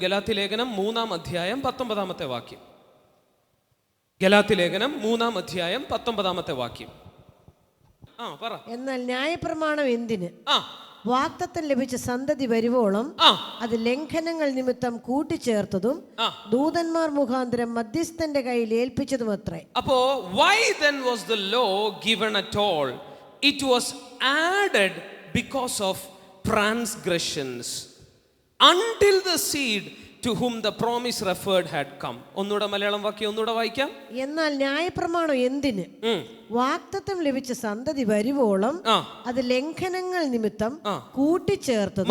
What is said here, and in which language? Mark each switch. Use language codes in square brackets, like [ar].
[ml] ഗലാത്യ ലേഖനം 3-ാം അധ്യായം 19-ാമത്തെ വാക്യം. ഗലാത്യ ലേഖനം 3-ാം അധ്യായം 19-ാമത്തെ വാക്യം. പറ. എന്നാൽ ന്യായപ്രമാണം എന്തിന്? വാഗ്ദത്തം ലഭിച്ച സന്തതി വരുവോളം അത് ലംഘനങ്ങൾ നിമിത്തം കൂട്ടിച്ചേർത്തതും ദൂതന്മാർ മുഖാന്തരം മധ്യസ്ഥന്റെ കയ്യിൽ ഏൽപ്പിച്ചതും അത്രേ. [en] അപ്പോ why then was the law given at all? It was added because of transgressions until the seed to whom the promise referred had come. [ml] ഒന്നുകൂടെ മലയാളം വാക്യം ഒന്നുകൂടെ വായിക്കാം. എന്നാൽ ന്യായപ്രമാണം എന്തിന്? വാഗ്ദത്തം ലഭിച്ച സന്തതി വരുവോളം അത് ലംഘനങ്ങൾ നിമിത്തം കൂട്ടിച്ചേർത്തത്.